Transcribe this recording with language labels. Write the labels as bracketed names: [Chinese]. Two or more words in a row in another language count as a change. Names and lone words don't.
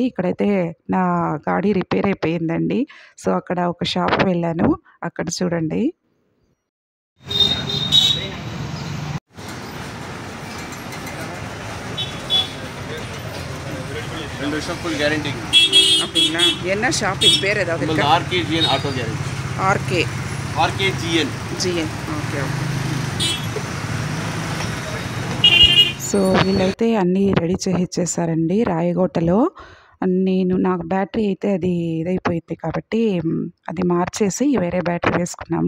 [Telugu] ఇక్కడైతే నా గాడి రిపేర్ అయిపోయిందండి. సో, అక్కడ ఒక షాప్‌కి వెళ్ళాను. అక్కడ చూడండి. [Tamil] 2 வருஷம் [English] full guarantee. [Tamil] அப்படிங்களா? என்ன ஷாப்பிங் பேர் ஏதாவது நம்மளது இருக்கா? ஆர்கேஜிஎன் ஆட்டோ கேரண்டி. [Telugu] ఆర్కే ఆర్కేజిఎన్. [English] GN. okay. okay. [Telugu] సో, వీళ్ళైతే అన్నీ రెడీ చేసిచ్చేసారండి రాయగోటలో. నాకు బ్యాటరీ అయితే అది ఇదైపోయింది కాబట్టి అది మార్చేసి వేరే బ్యాటరీ వేసుకున్నాము.